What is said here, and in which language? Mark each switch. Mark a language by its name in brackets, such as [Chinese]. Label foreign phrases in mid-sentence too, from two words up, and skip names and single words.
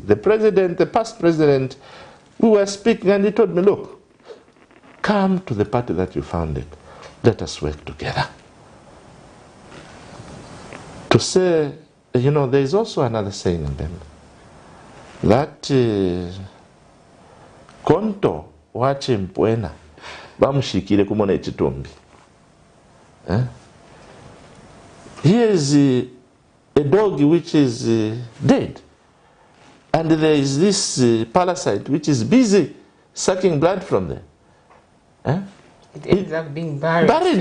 [English] The president, the past president, we were speaking, and he told me, look, come to the party that you founded. Let us work together. To say, there is also another saying in them, that [Bemba] konto wache mpwena bamushikire kumona echitombi. [English] Here is a dog which is dead, and there is this parasite which is busy sucking blood from there. It ends up being buried